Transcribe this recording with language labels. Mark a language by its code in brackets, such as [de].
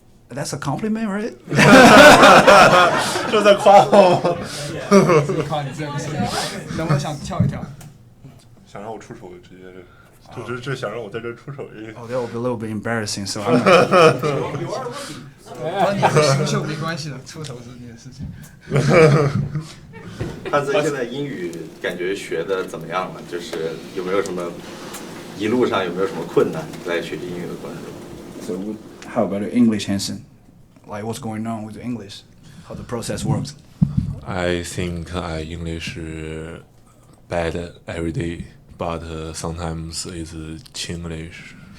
[en] That's a compliment, right? [zh] 这在夸我吗？靠你这不是，能不能想跳一跳？想让我出手，直接这想让我在这出手。 [en] Oh, that would be a little bit embarrassing. So I'm not. [zh] 和你和新秀没关系的，出手是你的事情。他现在英语感觉学的怎么样了？就是有没有什么一路上有没有什么困难在学习英语的过程中？ [en] So how about the English, Hanson? Like what's going on with the English? How the process works? I think I English bad every day, but sometimes it's Chinglish.